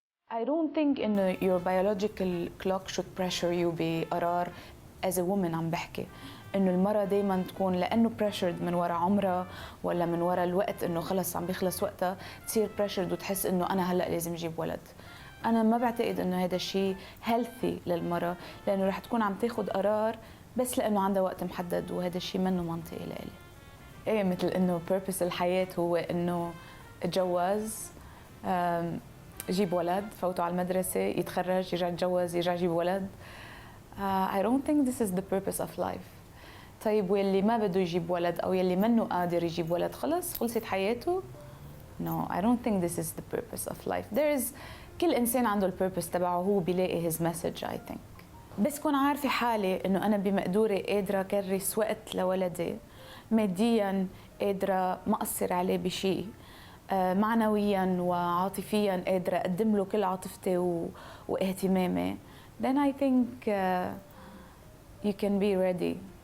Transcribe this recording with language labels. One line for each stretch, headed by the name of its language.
English: I don't think
Arabic: إنه
English: your biological clock should pressure you
Arabic: بقرار
English: as a woman.
Arabic: عم بحكي إنه المرأة دايما تكون لأنه pressured من وراء عمرها ولا من وراء الوقت، إنه خلص عم بيخلص وقتها، تصير pressured وتحس إنه أنا هلأ لازم أجيب ولد. أنا ما بعتقد إنه هذا الشيء healthy للمرأة، لأنه رح تكون عم تاخد قرار بس لأنه عندها وقت محدد، وهذا الشيء منه منطقي لإلي. إيه مثل إنه purpose الحياة هو إنه اتجوز، يجيب ولد، فوته على المدرسة، يتخرج، يرجع يتجوز، يرجع يجيب ولد.
English: I don't think this is the purpose of life.
Arabic: طيب واللي ما بده يجيب ولد أو يلي منه قادر يجيب ولد، خلص خلصت حياته؟
English: No, I don't think this is the purpose of life. There is
Arabic: كل إنسان عنده البيربس تبعه، هو بيلاقي
English: his message I think.
Arabic: بس كون عارفة حالي إنه أنا بمقدوري قادرة كرس وقت لولدي، مادياً قادرة ما أقصر عليه بشيء، معنوياً وعاطفياً قادرة أقدم له كل عاطفتي واهتمامي،
English: then I think you can be ready.